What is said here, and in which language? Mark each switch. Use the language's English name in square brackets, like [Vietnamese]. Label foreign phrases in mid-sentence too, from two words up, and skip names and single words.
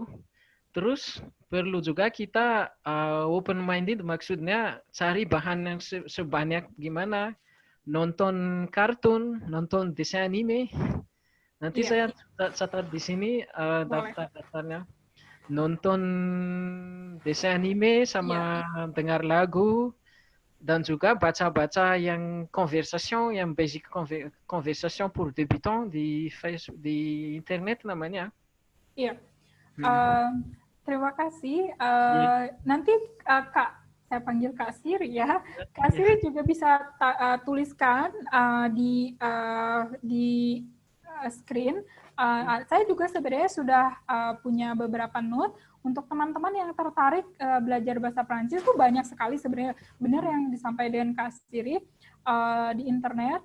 [Indonesian] Terus perlu juga kita [English] open minded, [Indonesian] maksudnya cari bahan yang sebanyak gimana, nonton kartun, nonton desain anime. Nanti saya catat di sini daftar-daftarnya. Nonton desain anime sama dengar lagu. Dan juga baca-baca yang conversation, yang [English] basic conversation [French] pour débutants [Indonesian] di internet namanya. Iya. Terima kasih. Nanti Kak, saya panggil Kak Siri ya. Kak Siri juga bisa tuliskan di screen. Saya juga sebenarnya sudah punya beberapa note untuk teman-teman yang tertarik belajar bahasa Prancis tuh banyak sekali sebenarnya, benar yang disampaikan Kak Siri di internet.